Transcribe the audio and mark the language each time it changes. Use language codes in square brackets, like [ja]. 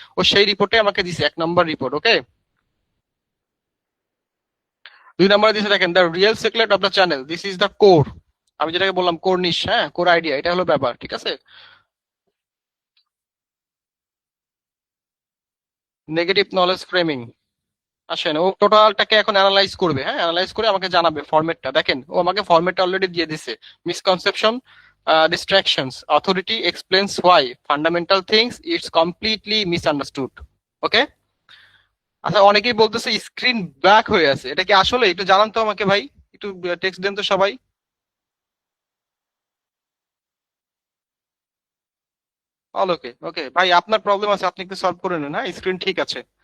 [bn] ও সেই রিপোর্টে আমাকে দিছে 1 নম্বর রিপোর্ট। ওকে, 2 নম্বরে দিছে দেখেন, [en] The real secret of the channel, this is the core. [bn] আমি যেটাকে বললাম কোর নিশ, হ্যাঁ, কোর আইডিয়া, এটা হলো ব্যাপার। ঠিক আছে, নেগেটিভ নলেজ ফ্রেমিং। আসেন, ও টোটালটাকে এখন অ্যানালাইজ করবে। হ্যাঁ, অ্যানালাইজ করে আমাকে জানাবে ফরম্যাটটা। দেখেন ও আমাকে ফরম্যাটটা অলরেডি দিয়ে দিছে, [en] Misconception, distractions, authority explains why fundamental things it's completely misunderstood. [bn] ওকে, আচ্ছা অনেকেই বলতেছে স্ক্রিন ব্ল্যাক হয়ে আছে, এটা কি আসলে? একটু জানান তো আমাকে ভাই, একটু টেক্সট দেন তো সবাই। অল ওকে, ওকে ভাই, আপনার প্রবলেম আছে, আপনি একটু সলভ করে নেন। হ্যাঁ, স্ক্রিন ঠিক আছে।